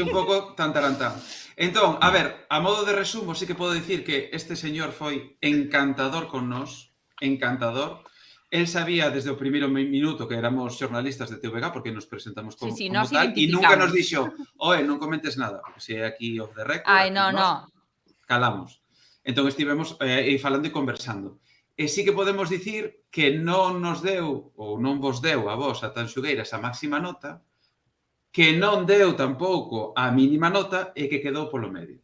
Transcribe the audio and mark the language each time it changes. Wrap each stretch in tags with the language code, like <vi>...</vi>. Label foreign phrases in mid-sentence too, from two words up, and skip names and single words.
<gl>Sí, un pouco tantarantán. Entón, a ver, a modo de resumo, sí que podo dicir que este señor foi encantador con nós, encantador. El sabía desde o primeiro minuto que éramos xornalistas de TVG, porque nos presentamos como, Sí, como nos tal, e nunca nos dixo, oe, non comentes nada, porque se é aquí</gl> <en>off the record,</en> <gl>Ai, aquí no. calamos. Entón estivemos falando e conversando. E sí que podemos dicir que non nos deu, ou non vos deu a vos, a Tanxugueiras, a máxima nota, que non deu tampouco a mínima nota e que quedou polo medio.</gl>